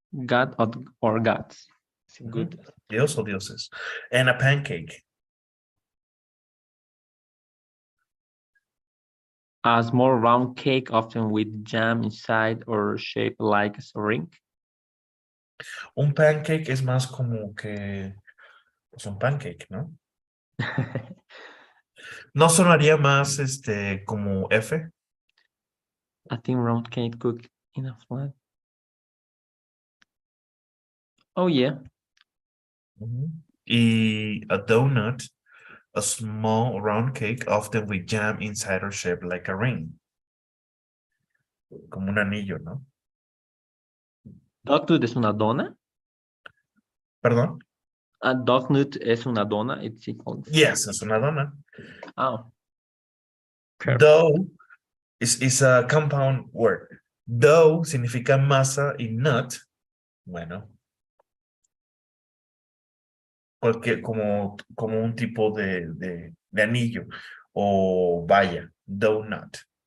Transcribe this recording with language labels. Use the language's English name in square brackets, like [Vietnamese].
[English] god or gods. It's good. [Spanish] Dios o dioses. [English] And a pancake. A small round cake, often with jam inside or shaped like a ring. [Spanish] Un pancake es más como que es un pancake, ¿no? ¿No sonaría más como F? [English] A thin round cake cooked in a flat. Oh yeah. Y a donut, a small round cake, often with jam inside or shaped like a ring. [Spanish] Como un anillo, ¿no? Dognut es una dona. ¿Perdón? A dognut es una dona. [English] It's equal. [Spanish] Yes, es una dona. Oh. [English] Dough is a compound word. [Spanish] Dough significa masa y nut, bueno, como un tipo de anillo o valla, donut.